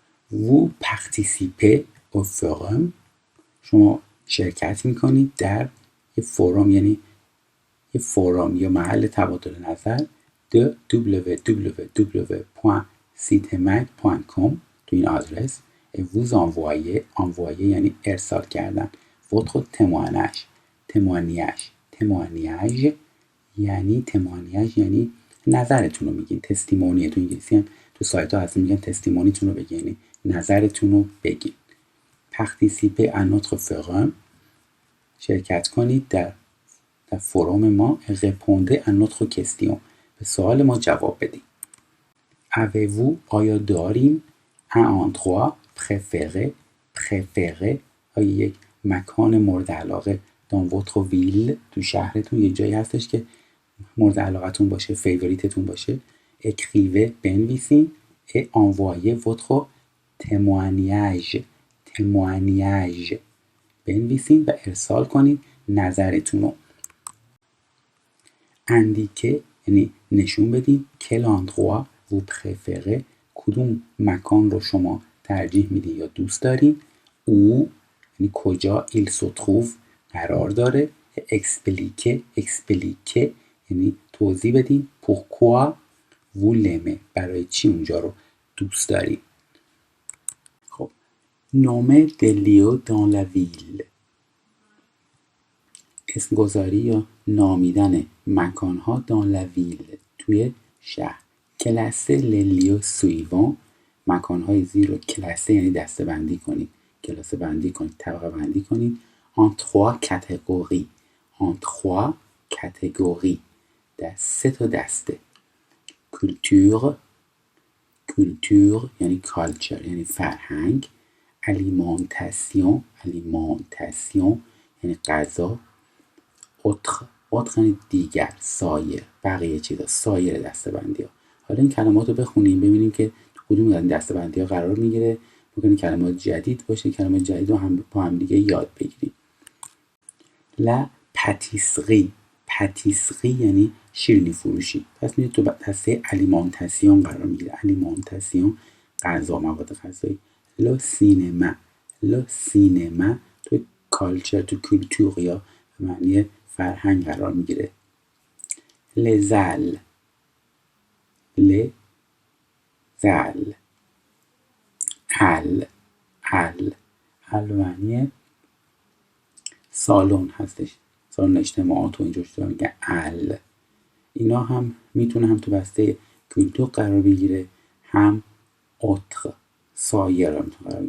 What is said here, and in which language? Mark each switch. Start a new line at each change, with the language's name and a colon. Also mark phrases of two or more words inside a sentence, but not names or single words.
French: vous participez au forum.
Persian: شما شرکت میکنید در یه فوروم، یعنی یه فوروم یا محل تبادل نظر de www.sitemag.com تو این آدرس
French: et vous envoyez
Persian: یعنی ارسال کردن
French: votre témoignage
Persian: یعنی نظرتون رو میگین. تستیمونی تو انگلیسی هم تو سایت ها هست میگن تستیمونیتون رو بگین، یعنی نظرتون رو بگین.
French: participez à notre forum
Persian: شرکت کنید در فروم ما.
French: répondez à notre question
Persian: به سوال ما جواب بدید.
French: avez-vous
Persian: آیا داریم
French: un endroit préféré
Persian: آیا یک مکان مورد علاقه
French: dans votre ville
Persian: تو شهرتون یه جایی هستش که مورد علاقتون باشه، فیوریتتون باشه. écrivez بنویسین
French: et envoyez votre témoignage
Persian: بنویسین و ارسال کنید نظرتون رو. indiquez یعنی نشون بدین
French: quel endroit vous préférez
Persian: کدوم مکان رو شما ترجیح میدین یا دوست دارین. او یعنی کجا
French: il se trouve
Persian: قرار داره. expliquer یعنی توضیح بدین
French: pourquoi vous l'aimez
Persian: برای چی اونجا رو دوست دارین.
French: خب nommer des lieux dans la ville
Persian: اسمگذاری یا نامیدن مکانها
French: dans la ville
Persian: توی شهر.
French: classer les lieux suivants
Persian: مکانهای زیر رو کلاسه یعنی دسته بندی کنید، کلاسه بندی کنید، طبقه بندی کنید.
French: en trois catégories
Persian: در 3 تا دسته. culture یعنی culture یعنی فرهنگ. alimentation یعنی غذا. autre یعنی دیگر، سایر، بقیه چیزا، سایر دسته بندی ها. حالا این کلمات رو بخونیم ببینیم که کدوم از این دسته بندی ها قرار میگیره. ممکنه کلمات جدید باشه، کلمات جدید رو هم با هم دیگه یاد بگیریم. la pâtisserie یعنی شیرینی فروشی. پس میره تو دسته alimentation قرار میگیره. alimentation غذا، مواد غذایی.
French: le cinéma تو culture،
Persian: تو کلتور یا معنی فرهنگ قرار میگیره.
French: les halles
Persian: معنی سالن هستش، سالن اجتماعات و اینجور چیزا میگن ال. اینا هم میتونه هم تو بسته کلتور قرار بگیره، هم اوتر سایر هم قرار بگیره.